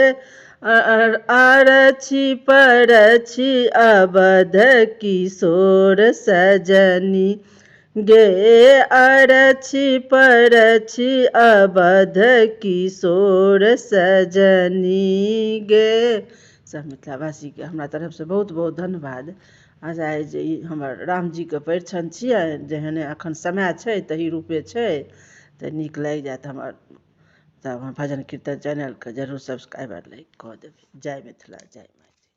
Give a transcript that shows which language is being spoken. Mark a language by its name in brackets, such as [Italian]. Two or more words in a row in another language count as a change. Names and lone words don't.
[Maithili] आरछि परछि अवध किशोर सजनी गे, आरछि परछि अवध किशोर सजनी गे। सब मिथिलावासी के हमरा तरफ से बहुत बहुत धन्यवाद। आशा है जे हमर राम जी के परिछन छियै। जेहने अखन समय छै तही रूपे छै तऽ नीक लागि जायत हमर। तब भजन कीर्तन चैनल के जरूर [English] subscriber like [Maithili] कऽ देबै। जय मिथिला, जय मैथिली।